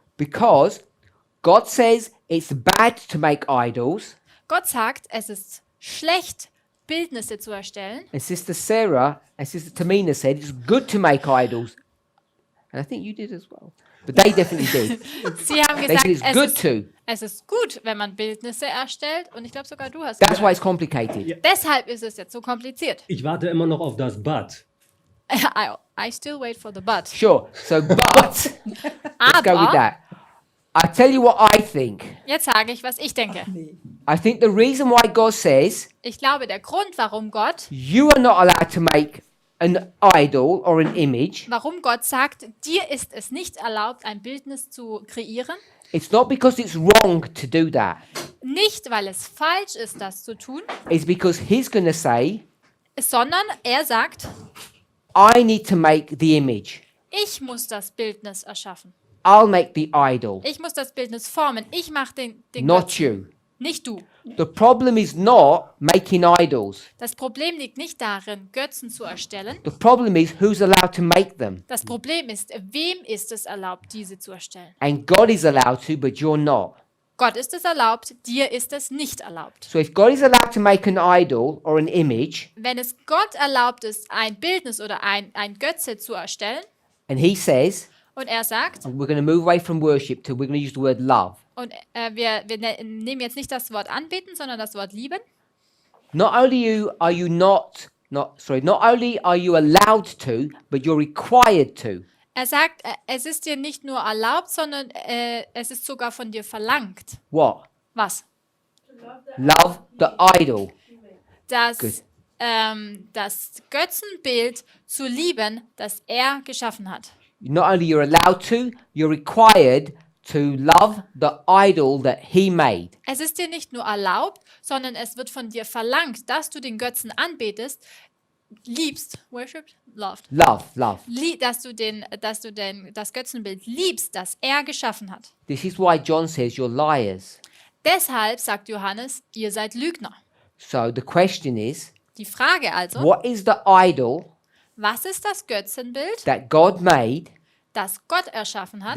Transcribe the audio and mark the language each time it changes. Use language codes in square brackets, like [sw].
[en] Because God says it's bad to make idols, [de] Gott sagt, es ist schlecht, Bildnisse zu erstellen. [en] and Sister Sarah and Sister Tamina said it's good to make idols. And I think you did as well. But they definitely did. [de] Sie haben [en] They [de] gesagt, [en] said it's good to. [de] es ist gut, wenn man Bildnisse erstellt. Und ich glaube sogar du hast [en] That's why it's complicated. [de] Deshalb ist es jetzt so kompliziert. Ich warte immer noch auf das But. [en] I still wait for the but. Sure. So, but let's go with [de] Aber [en] that. I tell you what I think. [de] jetzt sage ich, was ich denke. [en] I think the reason why God says [de] Ich glaube, der Grund, warum Gott [en] not allowed to make an idol or an image, [de] warum Gott sagt, dir ist es nicht erlaubt, ein Bildnis zu kreieren. [en] it's not because it's wrong to do that. [de] Nicht, weil es falsch ist, das zu tun, [en] It's because He's going to say, [de] sondern er sagt, [en] I need to make the image. [de] ich muss das Bildnis erschaffen. [en] I'll make the idol, [de] Ich muss das Bildnis formen. Ich mache den [en] not [de] Götzen, [en] you. [de] nicht du. [en] The problem is not making idols. [de] Das Problem liegt nicht darin, Götzen zu erstellen. [en] The problem is who's allowed to make them. [de] Das Problem ist, wem ist es erlaubt, diese zu erstellen? [en] And God is allowed to, but you're not. [de] Gott ist es erlaubt, dir ist es nicht erlaubt. [en] So if God is allowed to make an idol or an image, [de] Wenn es Gott erlaubt ist, ein Bildnis oder ein Götze zu erstellen, [en] and He says, [de] und er sagt, [en] we're going to move away from worship to we're going to use the word love. [de] und wir nehmen jetzt nicht das Wort anbeten, sondern das Wort lieben. [en] Not only are you not only are you allowed to, but you're required to. [de] Er sagt, es ist dir nicht nur erlaubt, sondern es ist sogar von dir verlangt. [en] What? [de] Was? [en] Love the idol. [de] Das, Gut. das Götzenbild zu lieben, das er geschaffen hat. [en] Not only you're allowed to, you're required to love the idol that He made. [de] Es ist dir nicht nur erlaubt, sondern es wird von dir verlangt, dass du den Götzen anbetest, liebst, [en] worshipped, loved, Love. [de] dass du das Götzenbild liebst, das er geschaffen hat. [en] This is why John says you're liars. [de] Deshalb sagt Johannes, ihr seid Lügner. [en] So the question is, [de] Die Frage also, [en] what is the idol [de] was ist das Götzenbild, [en] that God made [de] das Gott erschaffen hat,